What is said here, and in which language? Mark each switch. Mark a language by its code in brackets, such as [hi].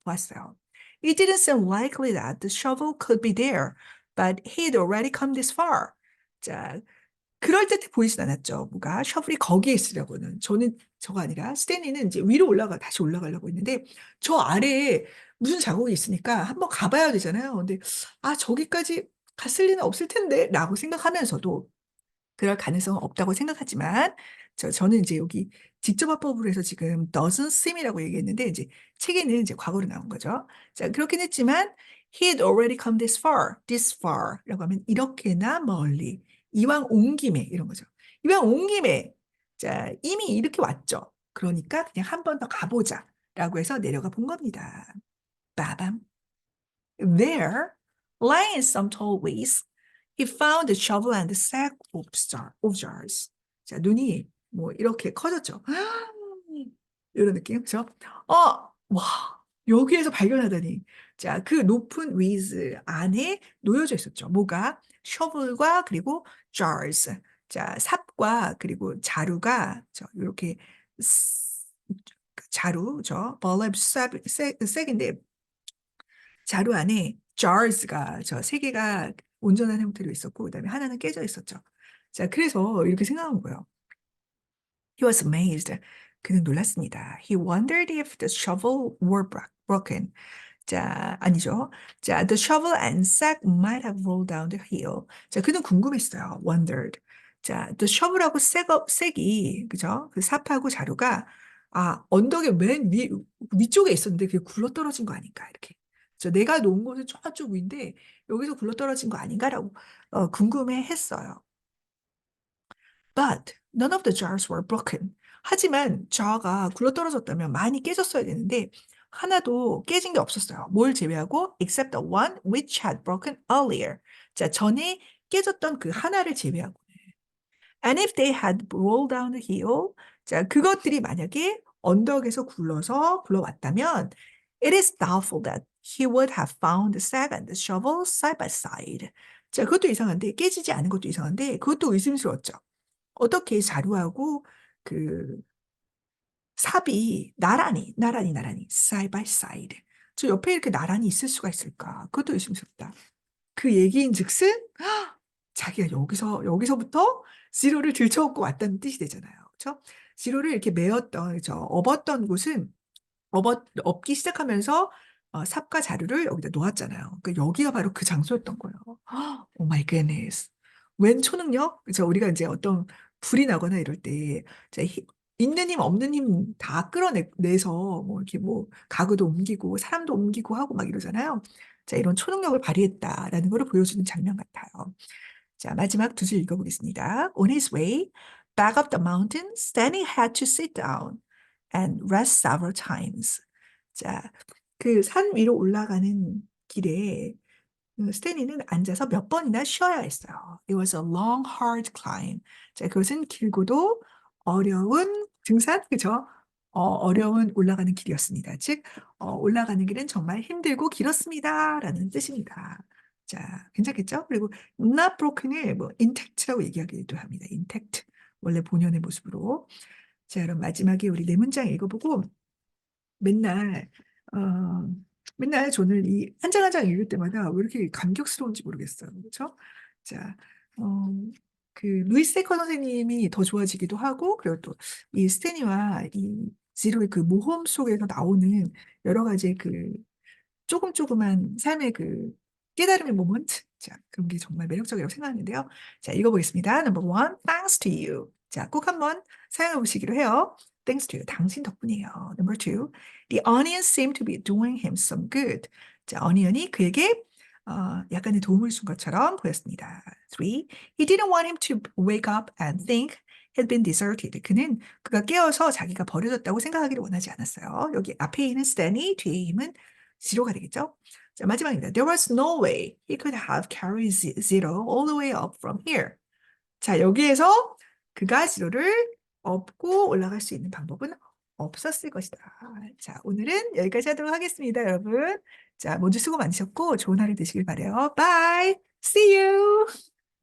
[ko] 보았어요. [en] It didn't seem likely that the shovel could be there, but he'd already come this far. [ko] 자, 그럴듯해 보이진 않았죠. 뭐가 셔플이 거기에 있으려고는. 저가 아니라 스탠리는 이제 위로 다시 올라가려고 했는데 저 아래에 무슨 자국이 있으니까 한번 가봐야 되잖아요. 근데 저기까지 갔을 리는 없을 텐데 라고 생각하면서도 그럴 가능성은 없다고 생각하지만 저는 이제 여기 직접 화법으로 해서 지금 doesn't seem이라고 얘기했는데 이제 책에는 이제 과거로 나온 거죠. 자, 그렇긴 했지만 [en] he'd already come this far [ko] 라고 하면 이렇게나 멀리 이왕 온 김에 이런 거죠. 이왕 온 김에 자, 이미 이렇게 왔죠. 그러니까 그냥 한 번 더 가보자라고 해서 내려가 본 겁니다. 빠밤. [en] There, lying in some tall weeds, he found the shovel and the sack of jars. [ko] 자, 눈이 뭐 이렇게 커졌죠. 이런 느낌, 그렇죠? 와, 여기에서 발견하다니. 자, 그 높은 위즈 안에 놓여져 있었죠. 뭐가? shovel과 그리고 jars. 자, 삽과 그리고 자루가 이렇게 자루죠. burlap 싹인데 자루 안에 jars가 세 개가 온전한 형태로 있었고 그다음에 하나는 깨져 있었죠. 자, 그래서 이렇게 생각한 거예요. [en] He was amazed. [ko] 그는 놀랐습니다. [en] He wondered if the shovel were broken. [ko] 자, 아니죠. [en] 자, the shovel and sack might have rolled down the hill. [ko] 자, 그는 궁금했어요. wondered. 자, the shovel하고 säck이 그죠? 그 삽하고 자루가 언덕의 위쪽에 있었는데 그게 굴러떨어진 거 아닌가 이렇게. 내가 놓은 곳은 저쪽 위인데 여기서 굴러떨어진 거 아닌가라고 궁금해했어요. [en] But none of the jars were broken. [ko] 하지만 자가 굴러떨어졌다면 많이 깨졌어야 되는데 하나도 깨진 게 없었어요. 뭘 제외하고 [en] except the one which had broken earlier. [ko] 자, 전에 깨졌던 그 하나를 제외하고. [en] And if they had rolled down the hill, [ko] 자, 그것들이 만약에 언덕에서 굴러왔다면 [en] it is doubtful that he would have found the sack and the shovel side by side. [ko] 자, 그것도 이상한데 깨지지 않은 것도 이상한데 그것도 의심스러웠죠. 어떻게 자루하고 그 삽이 나란히 [en] side by side. [ko] 저 옆에 이렇게 나란히 있을 수가 있을까? 그것도 의심스럽다. 그 얘기인즉슨 자기가 여기서부터 지로를 들쳐업고 왔다는 뜻이 되잖아요. 그렇죠? 지로를 이렇게 업었던 곳은 업기 시작하면서 삽과 자루를 여기다 놓았잖아요. 그러니까 여기가 바로 그 장소였던 거예요. 오 마이 굿네스. 웬 초능력? 그래서 우리가 이제 어떤 불이 나거나 이럴 때 자, 있는 힘 없는 힘 다 끌어내서 뭐 이렇게 뭐 가구도 옮기고 사람도 옮기고 하고 막 이러잖아요. 자, 이런 초능력을 발휘했다라는 걸 보여주는 장면 같아요. 자, 마지막 두 줄 읽어보겠습니다. [en] On his way back up the mountain, Stanley had to sit down and rest several times. [ko] 자, 그 산 위로 올라가는 길에 스탠리는 앉아서 몇 번이나 쉬어야 했어요. [en] It was a long, hard climb. [ko] 자, 그것은 길고도 어려운 등산, 그죠? 어려운 올라가는 길이었습니다. 즉, 올라가는 길은 정말 힘들고 길었습니다. 라는 뜻입니다. 자, 괜찮겠죠? 그리고 not broken을 뭐 intact라고 얘기하기도 합니다. intact. 원래 본연의 모습으로. 자, 그럼 마지막에 우리 네 문장 읽어보고 맨날 어, 맨날 저는 이 한 장 한 장 읽을 때마다 왜 이렇게 감격스러운지 모르겠어요. 그렇죠? 자, 어, 그 루이스 세커 선생님이 더 좋아지기도 하고 그리고 또 이 스테니와 이 지로의 그 모험 속에서 나오는 여러 가지 그 조금조금한 삶의 그 깨달음의 모먼트. 자, 그런 게 정말 매력적이라고 생각하는데요. 자, 읽어보겠습니다. [en] Number one, thanks to you. [ko] 자, 꼭 한번 사용해 보시기로 해요. [en] Thanks to you. [ko] 당신 덕분이에요. [en] Number two, the onions seem to be doing him some good. [ko] 자, 어니언이 그에게 약간의 도움을 준 것처럼 보였습니다. [en] Three, he didn't want him to wake up and think had been deserted. [ko] 그가 깨어서 자기가 버려졌다고 생각하기를 원하지 않았어요. 여기 앞에 있는 Stanley, 뒤에 있는 지로가 되겠죠? 자, 마지막입니다. [en] There was no way he could have carried zero all the way up from here. [ko] 자, 여기에서 그가 지로를 업고 올라갈 수 있는 방법은 없었을 것이다. 자, 오늘은 여기까지 하도록 하겠습니다, 여러분. 자, 모두 수고 많으셨고 좋은 하루 되시길 바래요. [en] Bye. See you.